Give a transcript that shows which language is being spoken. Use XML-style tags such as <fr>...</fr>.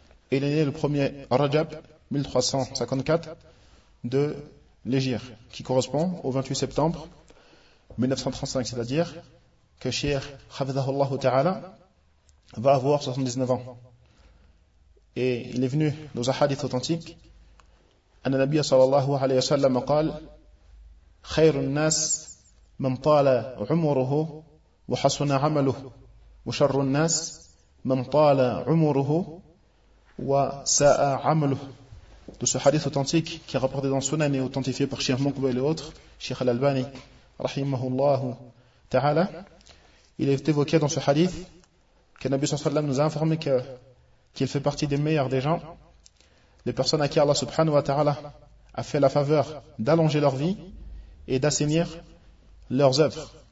<fr>Il est né le 1er Rajab 1354 de l'Egir, qui correspond au 28 septembre 1935, c'est-à-dire que Cheikh</fr> <ar>حفظه الله تعالى</ar> <fr>va avoir 79 ans. Et il est venu dans un hadith authentique.</fr> <ar>أن النبي صلى الله عليه وسلم قال خير الناس من طال عمره وحسن عمله وشر الناس من طال عمره وساء عمله.</ar> <fr>De ce hadith authentique qui est rapporté dans Sunan et authentifié par Cheikh Mokouba et les autres, Cheikh Al-Albani rahimahullah ta'ala, il est évoqué dans ce hadith que Nabi sallallahu alayhi wa sallam nous a informé qu'il fait partie des meilleurs des gens, les personnes à qui Allah subhanahu wa ta'ala a fait la faveur d'allonger leur vie et d'assainir leurs œuvres.</fr>